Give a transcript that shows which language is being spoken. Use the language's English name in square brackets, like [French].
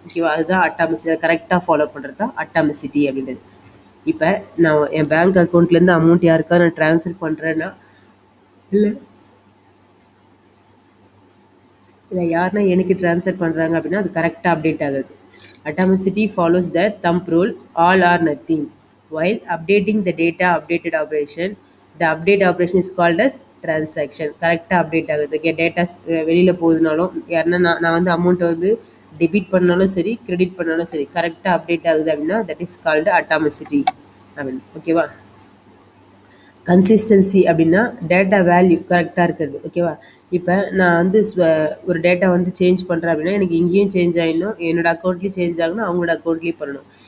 [Tamil] ஓகேவா, அதுதான் அட்டாமிசிட்டி. அதை கரெக்டாக ஃபாலோ பண்ணுறது தான் அட்டாமிசிட்டி அப்படின்றது. இப்போ நான் என் பேங்க் அக்கௌண்ட்லேருந்து அமௌண்ட் யாருக்கா நான் ட்ரான்ஸ்ஃபர் பண்ணுறேன்னா, இல்லை யாருன்னா எனக்கு ட்ரான்ஸ்ஃபர் பண்ணுறாங்க அப்படின்னா அது கரெக்டாக அப்டேட் ஆகுது. [English] Atomicity follows the thumb rule, all or nothing. While updating the data updated operation, the update operation is called as transaction. [Tamil] கரெக்டாக அப்டேட் ஆகுது. ஓகே, டேட்டாஸ் வெளியில் போகுதுனாலும் யாருன்னா நான் வந்து அமௌண்ட்டை வந்து டெபிட் பண்ணாலும் சரி கிரெடிட் பண்ணாலும் சரி கரெக்டாக அப்டேட் ஆகுது அப்படின்னா [English] that is called [Tamil] அட்டாமிசிட்டி அப்படின்னு. ஓகேவா? கன்சிஸ்டன்சி அப்படின்னா டேட்டா வேல்யூ கரெக்டாக இருக்கிறது. ஓகேவா, இப்போ நான் வந்து ஒரு டேட்டா வந்து சேஞ்ச் பண்ணுறேன் அப்படின்னா எனக்கு இங்கேயும் சேஞ்ச் ஆகிடணும், என்னோடய அக்கௌண்ட்லேயும் சேஞ்ச் ஆகணும், அவங்களோட அக்கௌண்ட்லேயும் பண்ணணும்.